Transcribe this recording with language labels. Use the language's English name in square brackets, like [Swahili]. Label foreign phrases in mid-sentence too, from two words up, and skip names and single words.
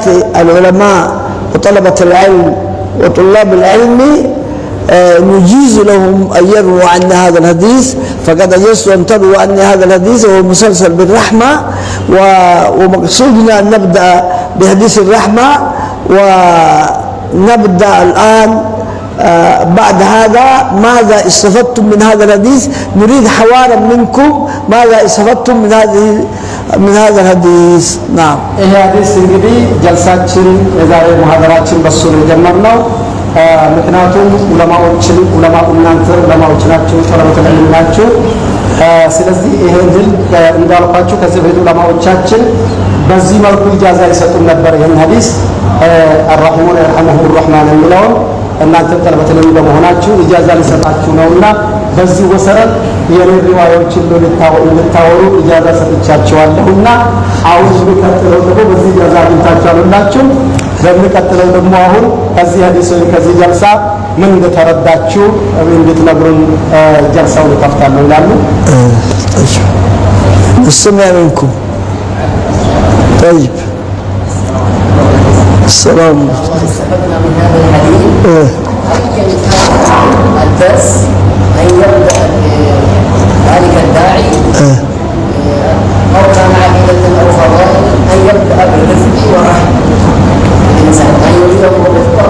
[Arabic] العلماء وطلبة العلم وطلاب العلم نجيز لهم أن يرووا عنا هذا الحديث، فقد أجزت أن ترووا عني هذا الحديث وهو مسلسل بالرحمة، ومقصودنا أن نبدأ بحديث الرحمة، ونبدأ الآن بعد هذا ماذا استفدتم من هذا الحديث. نريد حوارا منكم ماذا استفدتم من هذا الحديث. نعم. [Amharic] ይሄ ሐዲስ እንግዲህ ጀልሳችን የዛሬ ሙሐደራችን በሱ ነው የጀመርነው። ምክንያቱም ዑለማው እናንተ ዑለማዎች ናችሁ፣ [Arabic] طلبة علم [Amharic] ናችሁ። ስለዚህ ይሄን ድል እንዳልኳችሁ ከዚህ በፊት ዑለማዎቻችን በዚህ መልኩ ኢጃዛ ይሰጡን ነበር። ይሄን ሐዲስ [Arabic] الرحمن يرحمهم الرحمن [Amharic] የሚለውን እናንተ [Arabic] طلبة علم [Amharic] በመሆናችሁ ኢጃዛ ሊሰጣችሁ ነውና በዚህ ወሰረት የኔ ሪዋዮችን ልታወሩ ኢጃዛ ሰጥቻችኋለሁና አሁን በሚቀጥለው ደግሞ በዚህ ኢጃዛ አግኝታችኋላችሁ። በሚቀጥለው ደግሞ አሁን ከዚህ ሐዲስ ከዚህ ጀልሳ ምን እንደተረዳችሁ እንድትነግሩን ጀልሳውን ከፍታለሁ ይላሉ። [Arabic] نستمع منكم. طيب. السلام. استفدنا من هذا الحديث الدرس أن يبدأ ذلك الداعي أو كان عقيدة أو فضائل أن يبدأ بالرفق والرحمة الإنسان أن يريده بالرفق.